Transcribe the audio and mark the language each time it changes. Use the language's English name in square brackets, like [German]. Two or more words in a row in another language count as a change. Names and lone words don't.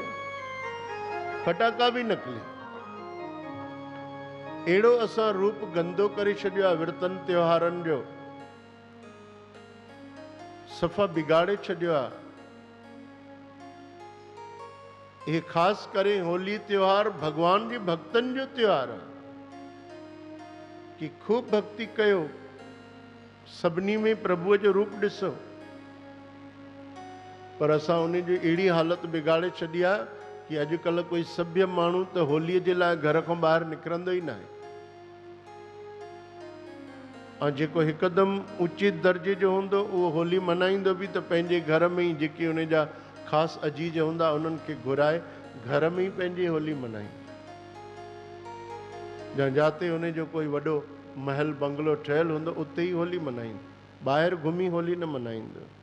[Sindhi] फटाका बि नकली। अहिड़ो असां रूप गंदो करे छॾियो आहे विर्तनि त्योहारनि जो, सफ़ा बिगाड़े छॾियो आहे। हे ख़ासि करे होली त्योहार भगवान जे भक्तनि जो त्योहार आहे कि खूब भक्ति कयो, सभिनी में प्रभुअ जो रूप ॾिसो। पर असां उन जी अहिड़ी हालत बिगाड़े छॾी आहे कि अॼुकल्ह कोई सभ्य माण्हू त होलीअ जे लाइ घर खां ॿाहिरि निकिरंदो ई न आहे। ऐं जेको हिकदमि ऊचे दर्जे जो हूंदो उहो होली मल्हाईंदो बि त पंहिंजे घर में ई जेके उन जा ख़ासि अजीज हूंदा उन्हनि खे घुराए घर में ई पंहिंजी होली मल्हाईंदो, या जिते उन जो कोई वॾो महल बंगलो ठहियलु हूंदो उते ई होली मल्हाईंदो, ॿाहिरि घुमी होली न मल्हाईंदो।